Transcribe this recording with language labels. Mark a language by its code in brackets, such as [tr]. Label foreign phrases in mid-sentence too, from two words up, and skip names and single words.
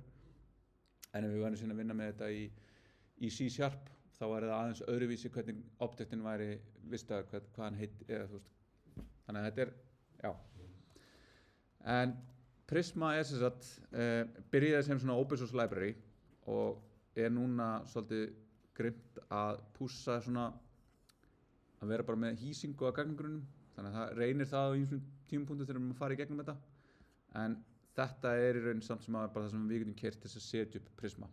[is] En ef við værum síðan að vinna með þetta í C# þá er það aðeins öðruvísi hvernig objectin væri vistaður, hvað hann heit, eða þannig að þetta er, já. En Prisma er sem sagt, byrjaði sem svona [en] open source library [is] og er núna svolítið grimmt að pússa svona að vera bara með hýsingu á gagnagrunnum, þannig að það reynir það á einhverjum tímapunktum þegar við erum að fara í gegnum þetta, en þetta er í raun samt sem bara það sem við getum keyrt til að setja upp Prisma.